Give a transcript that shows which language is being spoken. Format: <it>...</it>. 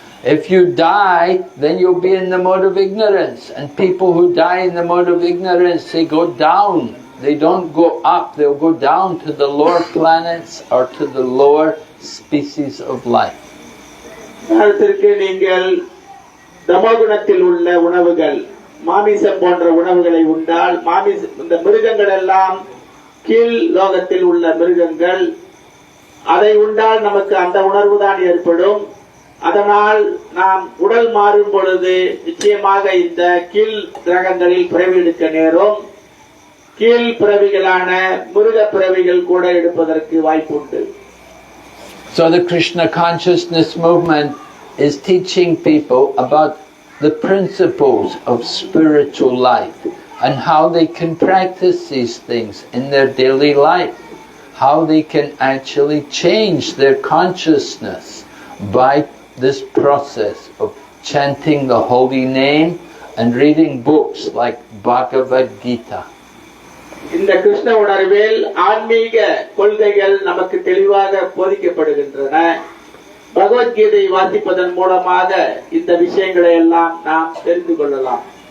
<en>If you die, then you'll be in the mode of ignorance. And people who die in the mode of ignorance, they go down. They don't go up, they'll go down to the lower planets or to the lower species of life.</en> <ta>நீங்கள் தமோகுணத்தில் உள்ள உணவுகள், மாமிசம் போன்ற உணவுகளை உண்டால் இந்த மிருகங்கள் எல்லாம் கீழ் லோகத்தில் உள்ள மிருகங்கள், அதை உண்டால் நமக்கு அந்த உணர்வு தான் ஏற்படும். அதனால் நாம் உடல் மாறும் பொழுது நிச்சயமாக இந்த கீழ் கிரகங்களில் பிறவி எடுக்க நேரும். கீழ் பிறவிகளான மிருக பிறவிகள் கூட எடுப்பதற்கு வாய்ப்புண்டு.</ta> <en>So the Krishna consciousness movement is teaching people about the principles of spiritual life and how they can practice these things in their daily life, how they can actually change their consciousness by this process of chanting the holy name and reading books like Bhagavad Gita.</en> <ta>இந்த கிருஷ்ண உணர்வில் ஆன்மீக கொள்கைகள் நமக்கு தெளிவாக போதிக்கப்படுகின்றன. பகவத்கீதை வாசிப்பதன் மூலமாக இந்த விஷயங்களை எல்லாம் நாம் தெரிந்து கொள்ளலாம்.</ta>